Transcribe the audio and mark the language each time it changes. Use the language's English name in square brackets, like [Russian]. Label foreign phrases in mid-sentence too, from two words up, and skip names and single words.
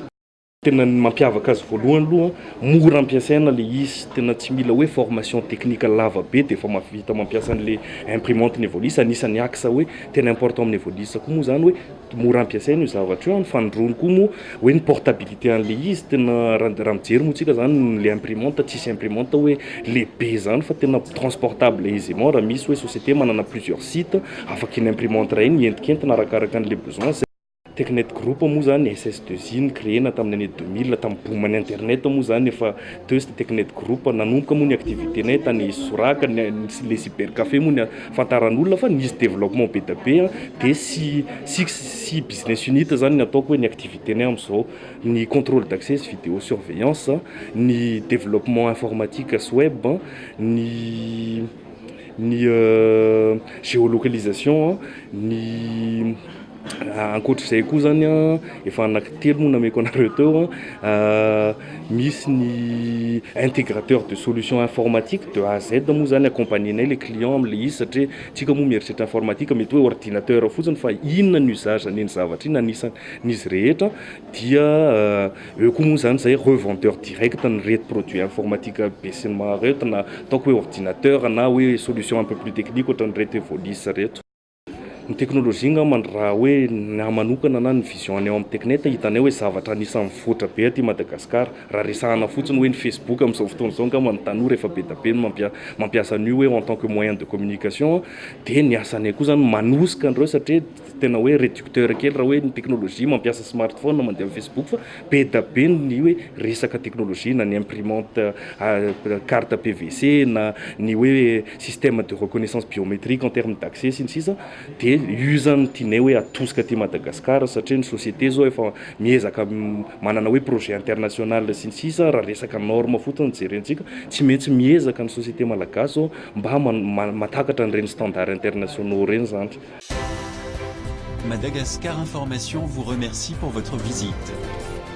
[Malagasy] Tena mampiavaka azy voalohany aloha mora ampiasaina le izy, tena tsy mila hoe [French] formation technique [Malagasy] lava be dia efa mavita mampiasa an'le imprimante ny Evolis. Anisan'ny axe hoe tena important amin'ny Evolis koa moa zany hoe mora ampiasaina io zavatra io. Ny fandroany koa moa hoe ny portabilité an'le izy tena raha mijery moa tsika zany le imprimante tsisy imprimante hoe lehibe zany fa tena [French] transportable aisément [Malagasy] raha misy hoe société manana [French] plusieurs sites [Malagasy] afaka iny imprimante ray iny entik'entina arakaraka an'le besoin. Teknet Group moa zany SS2I créena tamin'ny année 2000 tamin'ny boom-ny internet moa zany efa teo Teknet Group nanomboka moa ny activité-nay tany Soraka le cybercafé moa ny afantaran'olona fa nisy développement be da be dia si [English] business unit [Malagasy] zany ny ataoko hoe ny activité-nay amin'izao, ny [French] contrôle d'accès vidéo surveillance, [Malagasy] ny [French] développement informatique [Malagasy] sy web, ny géolocalisation, ny ankoatr'izay koa zany efa anankitelo moa nameko anareo teo misy ny [French] intégrateur de solution informatique de A à Z [Malagasy] moa zany accompagnenay le client am'le izy satria tsika moa mieritreritra informatique mety hoe ordinateur fotsiny fa inona ny usage an'iny zavatra iny anisan'izy rehetra dia eo koa moa zany zay [French] revendeur direct [Malagasy] ny reto [French] produit informatique [Malagasy] be sy ny mareto na ataoko hoe ordinateur na hoe [French] solution un peu plus technique [Malagasy] ohatran'ny reto Evolis reto. Ny teknôlôjia ngamba raha hoe na manokana na ny vision anay amin'ny Teknet hitanay hoe zavatra anisan'ny mivoatra be aty Madagasikara. Raha resahana fotsiny hoe ny Facebook amin'izao fotoana izao ngamba ny tanora efa be da be mampiasa an'io hoe [French] en tant que moyen de communication, [Malagasy] dia ny asanay koa zany manosika andreo satria tena hoe réducteur kely raha hoe ny teknôlôjia mampiasa smartphone na mandeha Facebook fa be da be ny hoe resaka teknôlôjia na ny [French] imprimante carte PVC [Malagasy] na ny hoe [French] système de reconnaissance biométrique en termes d'accès [Malagasy] sy ny sisa, dia io zany tianay hoe atosika aty Madagasikara satria ny société zao efa miezaka manana hoe [French] projet international [Malagasy] sy ny sisa. Raha resaka norme fotsiny jerentsika tsy maintsy miezaka ny société malagasy zao mba matakatra an'ireny [French] standards internationaux [Malagasy] reny zany. [French] Madagascar Information vous remercie pour votre visite.